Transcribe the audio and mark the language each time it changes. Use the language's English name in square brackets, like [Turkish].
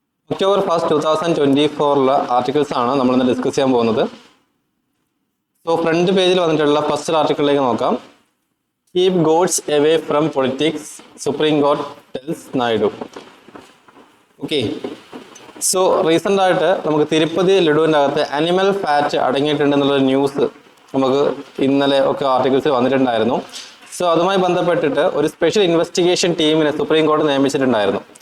[English] October 1st, 2024 articles [Malayalam] ആണ് നമ്മൾ ഇന്ന് ഡിസ്കസ് ചെയ്യാൻ പോകുന്നത്. സോ ഫ്രണ്ട് പേജിൽ വന്നിട്ടുള്ള ഫസ്റ്റ് ആർട്ടിക്കിളിലേക്ക് നോക്കാം. [English] Keep goats away from politics, Supreme Court tells Naidu. [Malayalam] Okay, so recent ആയിട്ട് നമുക്ക് തിരുപ്പതി ലഡുവിൻ്റെ അകത്ത് അനിമൽ ഫാറ്റ് അടങ്ങിയിട്ടുണ്ടെന്നുള്ളൊരു ന്യൂസ് നമുക്ക് ഇന്നലെ ഒക്കെ ആർട്ടിക്കിൾസിൽ വന്നിട്ടുണ്ടായിരുന്നു. സോ അതുമായി ബന്ധപ്പെട്ടിട്ട് ഒരു സ്പെഷ്യൽ ഇൻവെസ്റ്റിഗേഷൻ ടീമിനെ സുപ്രീം കോടതി നിയമിച്ചിട്ടുണ്ടായിരുന്നു.